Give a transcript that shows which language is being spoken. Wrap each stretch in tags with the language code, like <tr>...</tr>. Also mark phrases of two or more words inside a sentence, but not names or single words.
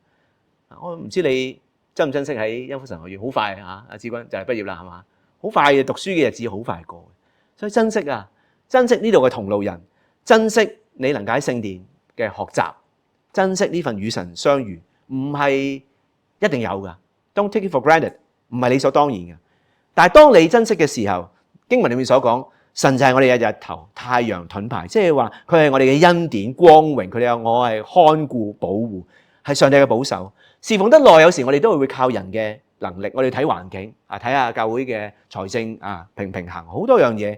<yue>我唔知你珍唔珍惜喺恩福神學院，好快啊！阿志君就係畢業啦，係嘛？好快嘅讀書嘅日子好快過，所以珍惜啊，珍惜呢度嘅同路人，珍惜你能夠喺聖殿嘅學習。珍惜呢份與神相遇，唔係一定有噶。</yue> <en>Don't take it for granted，</en> <yue>唔係理所當然嘅。但係當你珍惜嘅時候，經文裏面所講，神就係我哋嘅日頭、太陽、盾牌，即係話佢係我哋嘅恩典、光榮。佢哋有我係看顧、保護，係上帝嘅保守。侍奉得耐，有時我哋都會靠人嘅能力，我哋睇環境啊，睇下教會嘅財政啊平唔平衡，好多樣嘢。</yue>